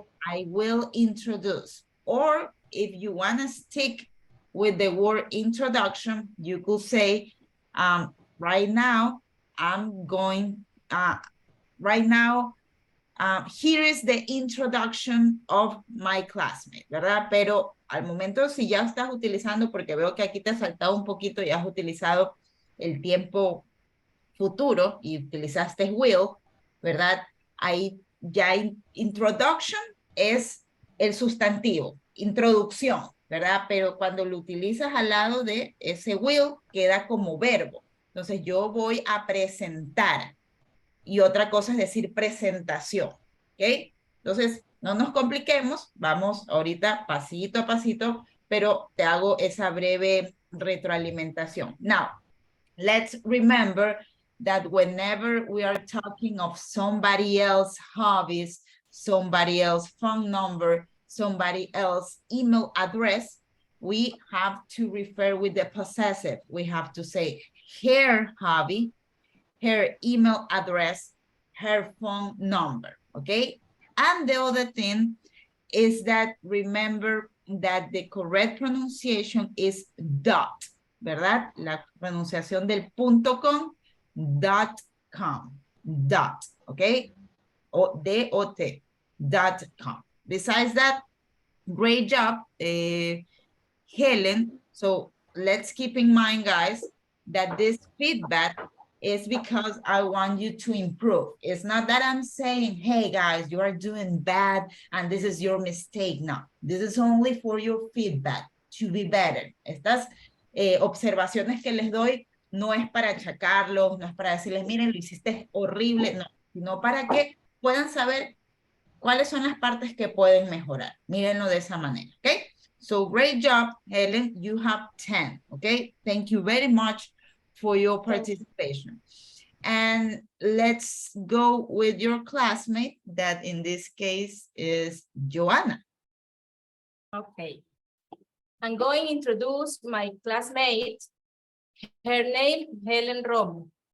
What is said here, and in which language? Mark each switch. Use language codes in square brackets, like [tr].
[en] I will introduce. Or if you want to stick with the word introduction, you could say, right now, I'm going, right now, here is the introduction of my classmate, ¿verdad? [es] Pero al momento, si ya estás utilizando, porque veo que aquí te has saltado un poquito y has utilizado el tiempo futuro y utilizaste will, ¿verdad? Ahí ya introduction es el sustantivo, introducción, ¿verdad? Pero cuando lo utilizas al lado de ese will, queda como verbo. Entonces, yo voy a presentar. Y otra cosa es decir presentación, ¿ok? Entonces, no nos compliquemos, vamos ahorita pasito a pasito, pero te hago esa breve retroalimentación. [en] Now, let's remember that whenever we are talking of somebody else's hobbies, somebody else's phone number, somebody else's email address, we have to refer with the possessive. We have to say her hobby, her email address, her phone number, okay? And the other thing is that remember that the correct pronunciation is dot, ¿verdad? [es] La pronunciación del .com, .com, dot, okay? [en] O D-O-T, .com. Besides that, great job, Helen. So let's keep in mind, guys, that this feedback is because I want you to improve. It's not that I'm saying, hey guys, you are doing bad and this is your mistake. No, this is only for your feedback to be better. [es] Estas observaciones que les doy no es para achacarlos, no es para decirles, miren, lo hiciste horrible, no, sino para que puedan saber cuáles son las partes que pueden mejorar. Mírenlo de esa manera, ¿ok? [en] So great job, Helen. You have 10, okay? Thank you very much for your participation. And let's go with your classmate, that in this case is Joanna. Okay. I'm going to introduce my classmate. Her name, Helen Romo.